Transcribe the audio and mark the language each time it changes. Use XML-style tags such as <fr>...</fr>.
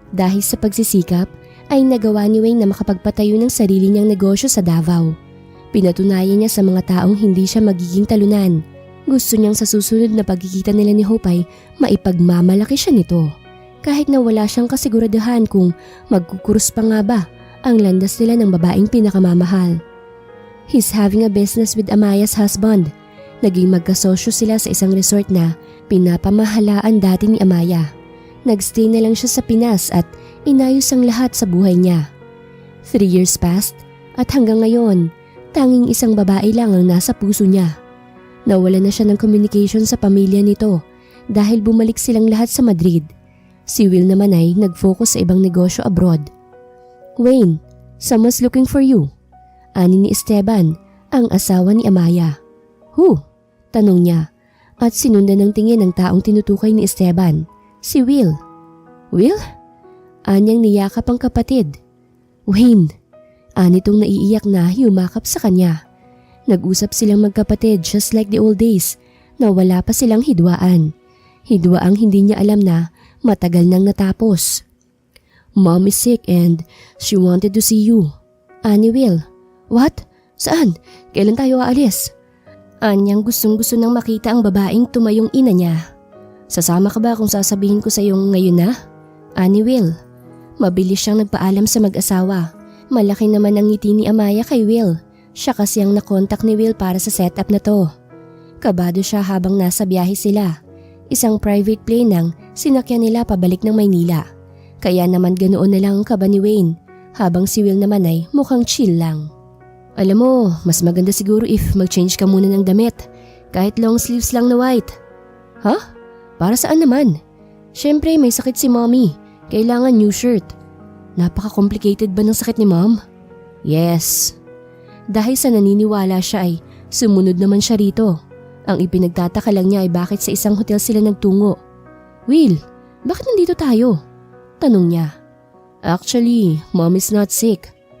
<tl>Dahil sa pagsisikap, ay nagawa ni Wayne na makapagpatayo ng sarili niyang negosyo sa Davao. Pinatunayan niya sa mga taong hindi siya magiging talunan. Gusto niyang sa susunod na pagkikita nila ni Hope ay maipagmamalaki siya nito. Kahit na wala siyang kasiguraduhan kung magkukurus pa nga ba ang landas nila ng babaeng pinakamamahal.</tl> <en>He's having a business with Amaya's husband.</en> <tl>Naging magkasosyo sila sa isang resort na pinapamahalaan dati ni Amaya. Nagstay na lang siya sa Pinas at inayos ang lahat sa buhay niya. 3 years passed at hanggang ngayon, tanging isang babae lang ang nasa puso niya. Nawala na siya ng communication sa pamilya nito dahil bumalik silang lahat sa Madrid. Si Will naman ay nag-focus sa ibang negosyo abroad.</tl> <en>Wayne, someone's looking for you.</en> <tl>Ani ni Esteban, ang asawa ni Amaya.</tl> <en>Who?</en> <tl>Tanong niya at sinundan ng tingin ng taong tinutukoy ni Esteban. Si Will. Will? Anyang niyakap ang kapatid. Wayne. Anitong naiiyak na yumakap sa kanya. Nag-usap silang magkapatid</tl> <en>just like the old days</en> <tl>na wala pa silang hidwaan. Hidwaang hindi niya alam na matagal nang natapos.</tl> <en>Mom is sick and she wanted to see you.</en> <tl>Ani Will.</tl> <en>What?</en> <tl>Saan? Kailan tayo aalis? Anyang gustong-gusto nang makita ang babaeng tumayong ina niya. Sasama ka ba kung sasabihin ko sa iyo ngayon na? Ani Will. Mabilis siyang nagpaalam sa mag-asawa. Malaki naman ang ngiti ni Amaya kay Will. Siya kasi ang nakontak ni Will para sa setup na to. Kabado siya habang nasa biyahe sila. Isang private plane ang sinakyan nila pabalik ng Maynila. Kaya naman ganoon na lang ang kaba ni Wayne habang si Will naman ay mukhang chill lang. Alam mo, mas maganda siguro if mag-change ka muna ng damit. Kahit long sleeves lang na white. Huh? Para saan naman? Siyempre may sakit si Mommy. Kailangan new shirt. Napaka-complicated ba ng sakit ni Mom?</tl> <en>Yes.</en> <tl>Dahil sa naniniwala siya ay sumunod naman siya rito. Ang ipinagtataka lang niya ay bakit sa isang hotel sila nagtungo. Will, bakit nandito tayo? Tanong niya.</tl> <en>Actually, Mom is not sick.</en>